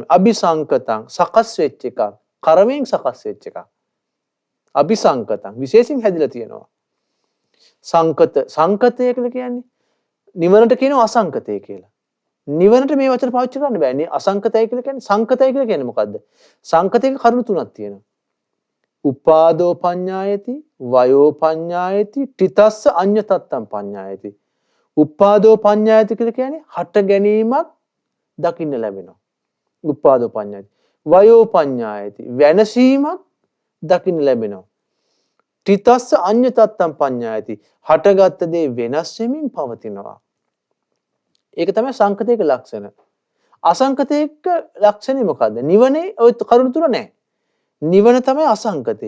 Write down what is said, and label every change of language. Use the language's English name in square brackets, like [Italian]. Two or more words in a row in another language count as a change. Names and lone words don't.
[Sinhala] අபிසංකතං සකස් වෙච්ච එකක්. කර්මයෙන් සකස් වෙච්ච එකක්. අபிසංකතං විශේෂයෙන් හැදිලා තියෙනවා. සංකත සංකතය කියලා කියන්නේ නිවනට කියනවා අසංකතය කියලා. නිවනට මේ වචන පාවිච්චි කරන්න බෑ. අසංකතයි කියලා කියන්නේ සංකතයි කියලා කියන්නේ මොකද්ද? සංකතයක කරුණු තුනක් තියෙනවා. [Pali] උපාදෝ පඤ්ඤායති, වයෝ පඤ්ඤායති, ඨිතස්ස අඤ්ඤතත්තම් පඤ්ඤායති. උපාදෝ පඤ්ඤායති [Sinhala] කියලා කියන්නේ හට ගැනීමක් දකින්න ලැබෙනවා. [Pali] උපාදෝ පඤ්ඤායති. වයෝ පඤ්ඤායති [Sinhala] වෙනසීමක් දකින්න ලැබෙනවා. [Pali] ඨිතස්ස අඤ්ඤතත්තම් පඤ්ඤායති [Sinhala] හටගත් දේ වෙනස් වෙමින් පවතිනවා. ඒක තමයි සංකතයක ලක්ෂණ. අසංකතයක ලක්ෂණය මොකද්ද? නිවනේ ඔය කරුණු තුන නැහැ. නිවන තමයි අසංකතය.